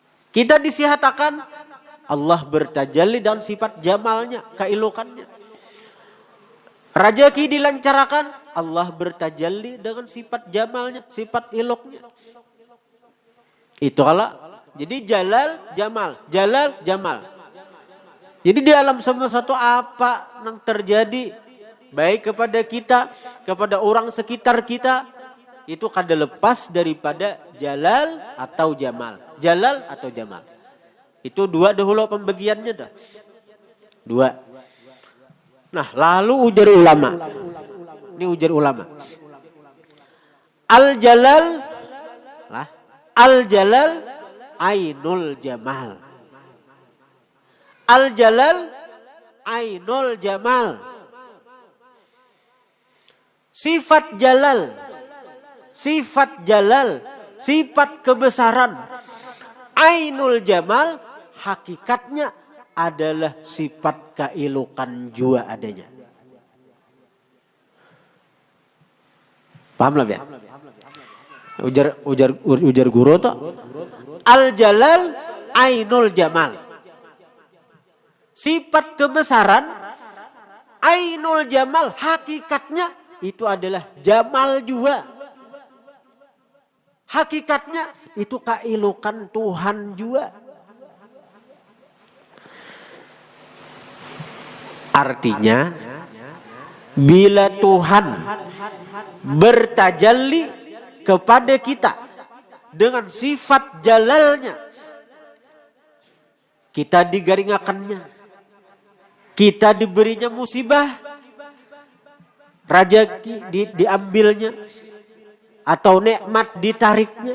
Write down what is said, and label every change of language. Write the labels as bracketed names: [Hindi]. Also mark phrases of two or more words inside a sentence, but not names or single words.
[Banjar] Kita disihatakan Allah bertajalli dan sifat jamalnya, keilokannya. Rajaki dilancarkan Allah bertajalli dengan sifat jamalnya, sifat iloknya. Itu Allah. Jadi jalal, jamal, jalal, jamal. Jadi di alam semesta itu apa yang terjadi baik kepada kita, kepada orang sekitar kita, itu kada lepas daripada jalal atau jamal. Jalal atau jamal. Itu dua dahulu pembagiannya tuh. Dua. Nah, lalu ujar ulama. Ini ujar ulama. Al-jalal lah. [Arabic] الجلال عين الجمال. الجلال عين الجمال. [Banjar] Sifat jalal, sifat jalal, sifat kebesaran. [Arabic] عين الجمال [Banjar] hakikatnya adalah sifat keilukan jua adanya. Paham lah ya? Ujar guru tuh. [Arabic] الجلال عين الجمال. [Banjar] Sifat kebesaran [Arabic] عين الجمال [Banjar] hakikatnya itu adalah jamal jua. Hakikatnya itu keilukan Tuhan juga. Artinya bila Tuhan bertajalli kepada kita dengan sifat jalalnya, kita digaringakannya, kita diberinya musibah, rajaki diambilnya, atau nikmat ditariknya.